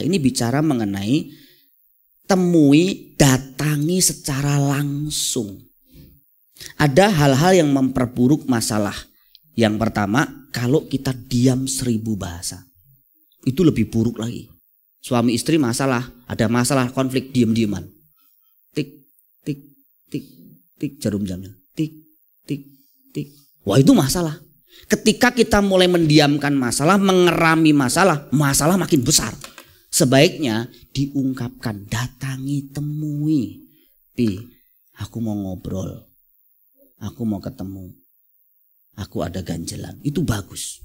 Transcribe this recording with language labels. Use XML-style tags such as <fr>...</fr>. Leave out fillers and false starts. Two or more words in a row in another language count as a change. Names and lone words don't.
<id>Ini bicara mengenai temui, datangi secara langsung. Ada hal-hal yang memperburuk masalah. Yang pertama, kalau kita diam 1000 bahasa, itu lebih buruk lagi. Suami istri masalah, ada masalah konflik, diam-diaman. Tik, tik, tik, tik, jarum jamnya. Tik, tik, tik. Wah, itu masalah. Ketika kita mulai mendiamkan masalah, mengerami masalah, masalah makin besar. Sebaiknya diungkapkan, datangi, temui. Pi, aku mau ngobrol. Aku mau ketemu. Aku ada ganjelan. Itu bagus.</id>